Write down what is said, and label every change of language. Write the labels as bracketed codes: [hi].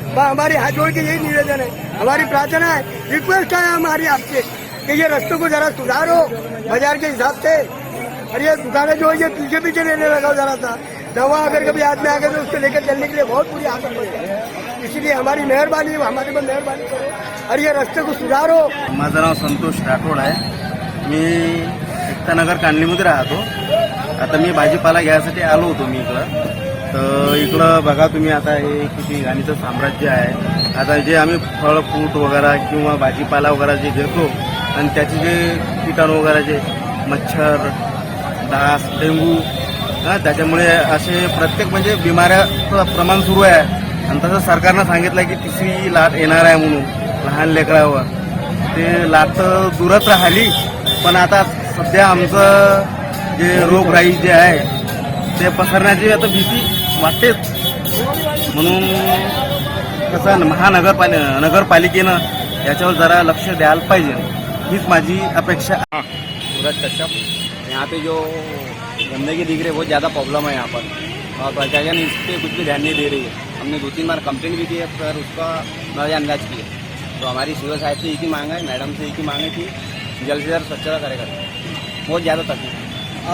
[hi] हमारी हाथ जोड़ के यही निवेदन है, हमारी प्रार्थना है, रिक्वेस्ट है हमारी आपसे कि ये रास्तों को जरा सुधारो बाजार के हिसाब से। और ये दुकानें जो है ये पीछे लेने लगा जरा सा, दवा अगर कभी हाथ में आ गए तो उसको लेकर चलने के लिए बहुत बुरी आदत पड़ है। इसलिए हमारी मेहरबानी, हमारे पर मेहरबानी करो और ये रास्ते को सुधारो। [mr] माझं नाव संतोष राठोड आहे, मी एकतानगर कांडलीमध्ये राहतो। आता मी भाजीपाला घ्यायसाठी आलो होतो मी इकडं, तर इकडं बघा तुम्ही आता हे किती घाणीचं साम्राज्य आहे। आता जे आम्ही फळ फ्रूट वगैरे किंवा भाजीपाला वगैरे जे घेतो आणि त्याचे जे कीटाणू वगैरे जे मच्छर, डास, डेंगू, त्याच्यामुळे असे प्रत्येक म्हणजे बिमाऱ्याचं प्रमाण सुरू आहे। आणि तसं सरकारनं सांगितलं की तिसरी लाट येणार आहे म्हणून लहान लेकरावर, ते लाट तर दूरच राहिली, पण आता सध्या आमचं जे रोगराई जे आहे ते पसरण्याची आता भीती वाटतेच। म्हणून कसं नगरपालिकेनं याच्यावर जरा लक्ष द्यायला पाहिजे, हीच माझी अपेक्षा। [hi] सूरज कश्यप, यहाँ पे जो गंदगी दिख रही है बहुत ज़्यादा प्रॉब्लम है यहाँ पर, और प्रशासन इस पर कुछ भी ध्यान नहीं दे रही है। हमने 2-3 बार कंप्लेंट भी की है, पर उसका नजरअंदाज किया। तो हमारी सीओ साहब से एक ही मांग है, मैडम से एक ही मांग है कि जल्द से जल्द स्वच्छता करेगा, बहुत ज़्यादा तकलीफ है।